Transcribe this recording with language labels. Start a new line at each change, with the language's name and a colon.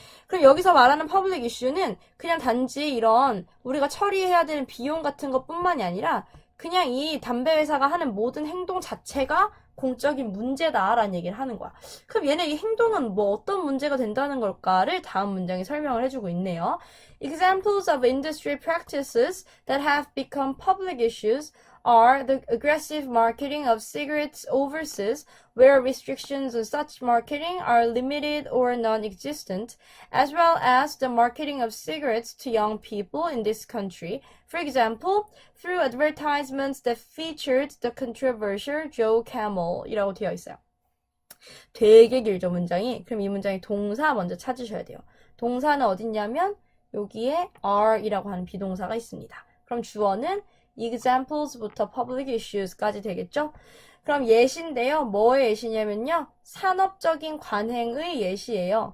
Korean: 그럼 여기서 말하는 public issue는 그냥 단지 이런 우리가 처리해야 되는 비용 같은 것뿐만이 아니라 그냥 이 담배 회사가 하는 모든 행동 자체가 공적인 문제다라는 얘기를 하는 거야. 그럼 얘네 이 행동은 뭐 어떤 문제가 된다는 걸까를 다음 문장에 설명을 해주고 있네요.
English: Examples of industry practices that have become public issues are the aggressive marketing of cigarettes overseas, where restrictions on such marketing are limited or non-existent, as well as the marketing of cigarettes to young people in this country. For example, through advertisements that featured the controversial Joe Camel이라고
Korean: 되어 있어요. 되게 길죠, 문장이. 그럼 이 문장의 동사 먼저 찾으셔야 돼요. 동사는 어딨냐면 여기에 are이라고 하는 비동사가 있습니다. 그럼 주어는 examples부터 public issues까지 되겠죠? 그럼 예시인데요. 뭐의 예시냐면요. 산업적인 관행의 예시예요.